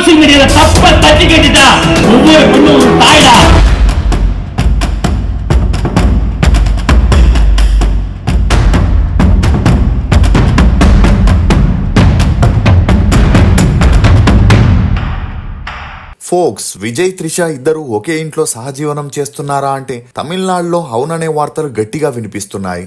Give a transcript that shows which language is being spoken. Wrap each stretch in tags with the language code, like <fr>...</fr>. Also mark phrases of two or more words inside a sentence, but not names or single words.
<ta>சோசியல் மீடியால தப்ப தட்டி கேட்டுட்டா ஒவ்வொரு பொண்ணு ஒரு தாய்டா.</ta> <te>ఫోక్స్ విజయ్ త్రిష ఇద్దరు ఒకే ఇంట్లో సహజీవనం చేస్తున్నారా అంటే తమిళనాడులో అవుననే వార్తలు గట్టిగా వినిపిస్తున్నాయి.</te>